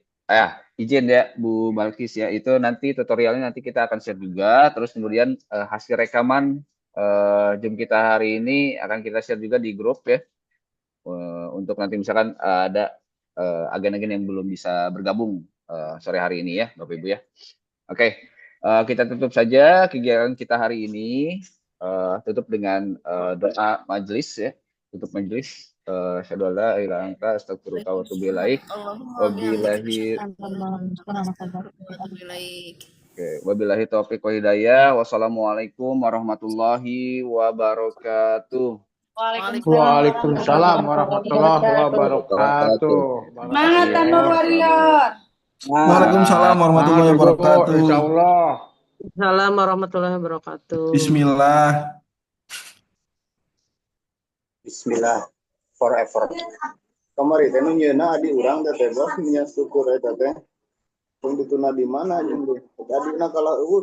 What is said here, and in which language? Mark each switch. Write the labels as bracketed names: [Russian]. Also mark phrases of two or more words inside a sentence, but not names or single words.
[Indonesian] Izin ya Bu Balkis ya, itu nanti tutorialnya nanti kita akan share juga, terus kemudian hasil rekaman Zoom kita hari ini akan kita share juga di grup ya, untuk nanti misalkan ada agen-agen yang belum bisa bergabung sore hari ini ya Bapak Ibu ya. Oke, kita tutup saja kegiatan kita hari ini, tutup dengan doa majelis ya, tutup majelis. [Arabic] أشهد أن لا إله إلا أنت أستغفرك وأتوب إليك. وبالله وبالله التوفيق والهداية. والسلام عليكم ورحمة الله وبركاته. وعليكم السلام ورحمة الله وبركاته. [Indonesian] Semangat Tanur Warrior. [Arabic] وعليكم السلام ورحمة الله وبركاته. Insyaallah. السلام عليكم ورحمة الله وبركاته. Bismillah. Bismillah forever. [Sundanese] Kamari teh nu nyeuna adi urang teh bos nya syukur eta teh. Pun dituna di mana jeung tadi na kalau